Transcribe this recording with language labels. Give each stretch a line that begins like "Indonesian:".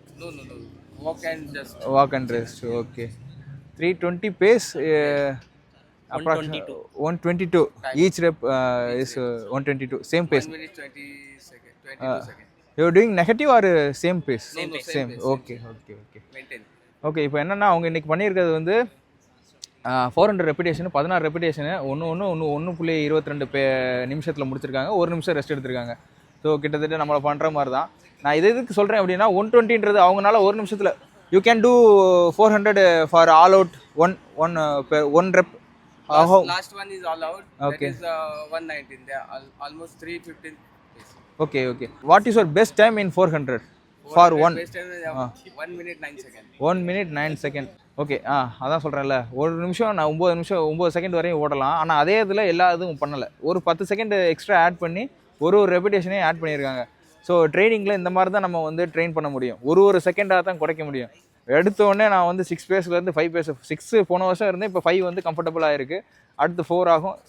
English: No. Walk and just. Walk and rest. Okay. 320 pace. Approximately 122. Each rep is 122. Same pace. 1 minute 20 seconds. 22 seconds. You are doing negative or same pace? Same pace. Same. Same pace. Okay. Maintain. Okay.
Tamil: இப்போ என்னென்னா அவங்க இன்றைக்கி பண்ணியிருக்கிறது வந்து 400 repetition, 16 ரெப்பிடேஷனு, 1.22 நிமிஷத்தில் முடிச்சிருக்காங்க. 1 நிமிஷம் rest எடுத்திருக்காங்க. ஸோ கிட்டத்தட்ட நம்மளை பண்ணுற மாதிரி தான். நான் எதுக்கு சொல்கிறேன் அப்படின்னா 120ன்றது அவங்களால ஒரு நிமிஷத்தில்
English: You can do 400 for all out one rep. Last one is all out. Okay. That is 119. They are almost 315. Okay what is your best time in 400 for one? Best time is 1 minute 9 seconds. 1 minute 9 seconds.
Tamil: Okay அதான் சொல்கிறேன்ல, ஒரு நிமிஷம் நான் 9 second வரையும் ஓடலாம். ஆனால் அதே இதில் எல்லா இதுவும் பண்ணலை. ஒரு 10 செகண்ட் எக்ஸ்ட்ரா ஆட் பண்ணி ஒரு ரெபிடேஷனையும் ஆட் பண்ணியிருக்காங்க. ஸோ ட்ரைனிங்கில் இந்த மாதிரி தான் நம்ம வந்து ட்ரெயின் பண்ண முடியும். ஒரு செகண்டாக தான் குறைக்க முடியும். எடுத்த உடனே நான் வந்து 6 பேஸ்லேருந்து 5 பேஸ் 6 போன வருஷம் இருந்தேன், இப்போ 5 வந்து கம்ஃபர்டபுளாக இருக்குது. அடுத்து 4 ஆகும்.